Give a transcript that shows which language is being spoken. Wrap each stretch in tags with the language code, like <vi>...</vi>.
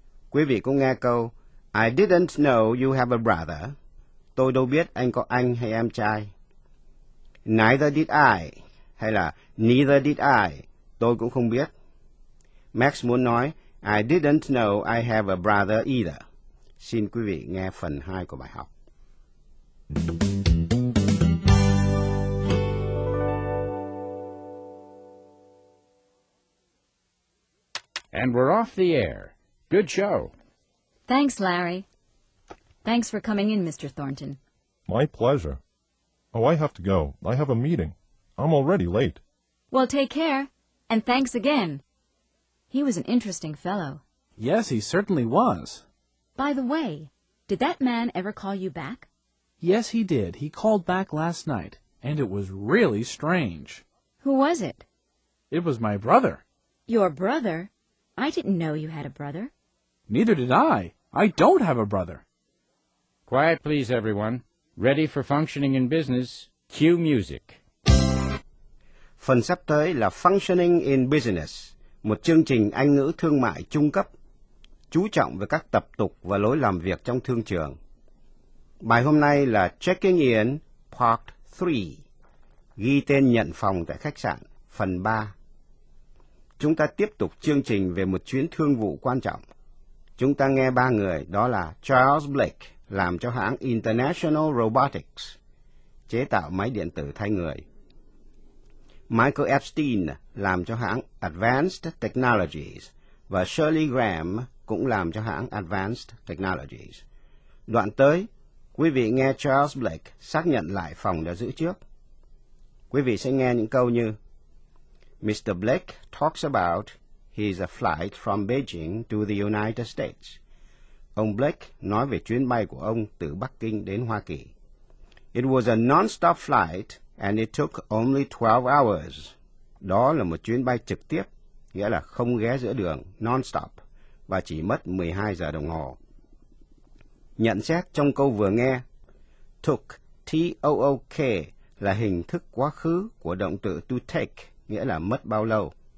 <vi>Quý vị cũng nghe câu</vi> <en>I didn't know you have a brother.</en> <vi>Tôi đâu biết anh có anh hay em trai.</vi> <en>Neither did I,</en> <vi>hay là</vi> <en>neither did I,</en> <vi>tôi cũng không biết.</vi> <en>Max</en> <vi>muốn nói</vi> <en>I didn't know I have a brother either.</en> <vi>Xin quý vị nghe phần 2 của bài học.</vi> <en>And we're off the air. Good show. Thanks, Larry. Thanks for coming in, Mr. Thornton. My pleasure. Oh, I have to go. I have a meeting. I'm already late. Well, take care, and thanks again. He was an interesting fellow. Yes, he certainly was. By the way, did that man ever call you back? Yes, he did. He called back last night, and it was really strange. Who was it? It was my brother. Your brother? I didn't know you had a brother. Neither did I. I don't have a brother. Quiet, please, everyone. Ready for functioning in business. Cue music.</en> <vi>Phần sắp tới là Functioning in Business, một chương trình Anh ngữ thương mại trung cấp, chú trọng về các tập tục và lối làm việc trong thương trường. Bài hôm nay là Checking In Part 3. Ghi tên nhận phòng tại khách sạn, phần 3. Chúng ta tiếp tục chương trình về một chuyến thương vụ quan trọng. Chúng ta nghe 3 người, đó là Charles Blake, làm cho hãng International Robotics, chế tạo máy điện tử thay người. Michael Epstein làm cho hãng Advanced Technologies, và Shirley Graham cũng làm cho hãng Advanced Technologies. Đoạn tới, quý vị nghe Charles Blake xác nhận lại phòng đã giữ trước. Quý vị sẽ nghe những câu như Mr.</vi> <en>Blake talks about his flight from Beijing to the United States.</en> <vi>Ông Blake nói về chuyến bay của ông từ Bắc Kinh đến Hoa Kỳ.</vi> <en>It was a non-stop flight and it took only 12 hours.</en> <vi>Đó là một chuyến bay trực tiếp, nghĩa là không ghé giữa đường, non-stop, và chỉ mất 12 giờ đồng hồ. Nhận xét trong câu vừa nghe, took, T-O-O-K, là hình thức quá khứ của động từ to take, nghĩa là mất bao lâu.</vi>